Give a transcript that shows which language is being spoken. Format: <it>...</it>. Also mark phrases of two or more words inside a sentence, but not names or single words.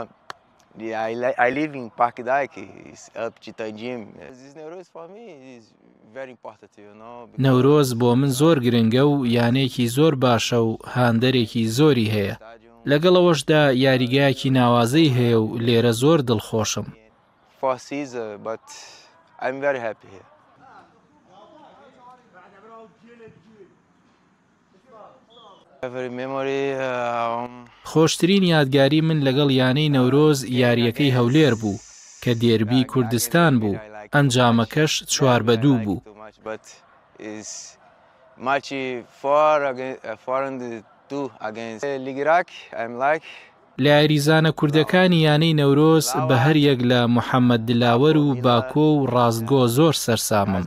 <ckb>نەورۆز بۆ من زۆر گرنگە و یانێکی زۆر باشە و هاندەرێکی زۆری هەیە. لەگەڵەوەشدا یاریگایەکی ناوازەی هەیە و لێرە زۆر دڵخۆشم.</ckb> <en>I'm very happy here. Every memory.</en> <ckb>خۆشترین یادگاری من لەگەڵ یانەی نەورۆز یاریەکەی هەولێر بوو کە دێربی کوردستان بوو. ئەنجامەکەش 4-2 بوو. لە یاریزانە کوردەکانی یانەی نەورۆز بە هەر یەک لە محەممەد دلاوەر و باکۆ و ڕاستگۆ زۆر سەرسامم.</ckb>